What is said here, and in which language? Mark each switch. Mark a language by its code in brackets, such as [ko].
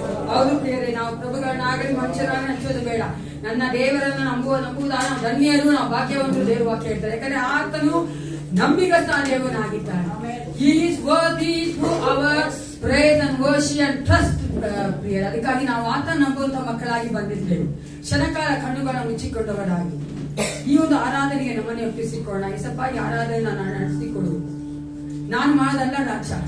[kn] ಹೌದು ಪ್ರಿಯರೇ, ನಾವು ಪ್ರಭುಗಳನ್ನಾಗಲಿ ಮನುಷ್ಯರನ್ನ ಹಚ್ಚೋದು ಬೇಡ. ನನ್ನ ದೇವರನ್ನ ನಂಬುವುದಾನ ಧನ್ಯರು, ನಾವು ಭಾಗ್ಯವಂತರು. ದೇವರು ವಾಕ್ಯ ಹೇಳ್ತಾರೆ. ಯಾಕಂದ್ರೆ ಆತನು ನಂಬಿಗಸ್ತ ದೇವನಾಗಿದ್ದಾನೆ. [en] He is worthy to our praise and worship and trust. [kn] ಪ್ರಿಯರೇ, ಅದಕ್ಕಾಗಿ ನಾವು ಆತನ ನಂಬುವಂತ ಮಕ್ಕಳಾಗಿ ಬಂದಿದ್ದೇವೆ. ಕ್ಷಣಕಾಲ ಕಣ್ಣುಗಳ ಮುಚ್ಚಿಕೊಂಡವರಾಗಿ ಈ ಒಂದು ಆರಾಧನೆಗೆ ನಮ್ಮನ್ನೇ ಒಪ್ಪಿಸಿಕೊಳ್ಳೋಣ. ಈಸಪ್ಪ, ಈ ಆರಾಧನೆ ನಾನು ನಡೆಸಿಕೊಡು. ನಾನು ಮಾಡೋದಲ್ಲ ರಾಜ.